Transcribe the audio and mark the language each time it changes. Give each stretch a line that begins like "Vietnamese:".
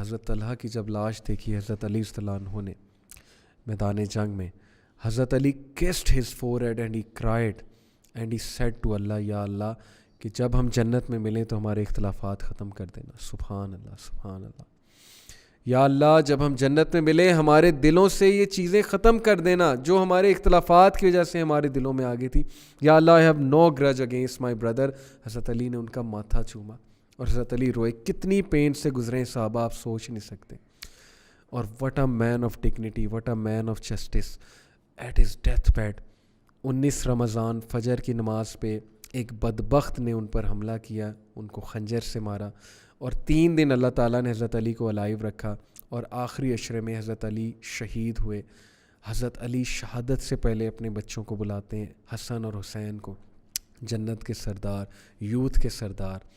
Urdu: حضرت طلحہ کی جب لاش دیکھی حضرت علی صلی اللہ عنہ نے میدان جنگ میں, حضرت علی
English: kissed his forehead and he cried and he said to Allah,
Urdu: یا اللہ کہ جب ہم جنت میں ملیں تو ہمارے اختلافات ختم کر دینا. سبحان اللہ, سبحان اللہ. یا اللہ جب ہم جنت میں ملیں ہمارے دلوں سے یہ چیزیں ختم کر دینا جو ہمارے اختلافات کی وجہ سے ہمارے دلوں میں آ گئی تھی.
English: یا Allah I have no grudge against my brother.
Urdu: حضرت علی نے ان کا ماتھا چوما اور حضرت علی روئے. کتنی پین سے گزرے صحابہ, آپ سوچ نہیں سکتے.
English: اور what a man of dignity, what a man of justice at his death bed.
Urdu: 19 رمضان فجر کی نماز پہ ایک بدبخت نے ان پر حملہ کیا, ان کو خنجر سے مارا, اور 3 دن اللہ تعالیٰ نے حضرت علی کو الائیو رکھا, اور آخری عشرے میں حضرت علی شہید ہوئے. حضرت علی شہادت سے پہلے اپنے بچوں کو بلاتے ہیں, حسن اور حسین کو, جنت کے سردار, یوتھ کے سردار.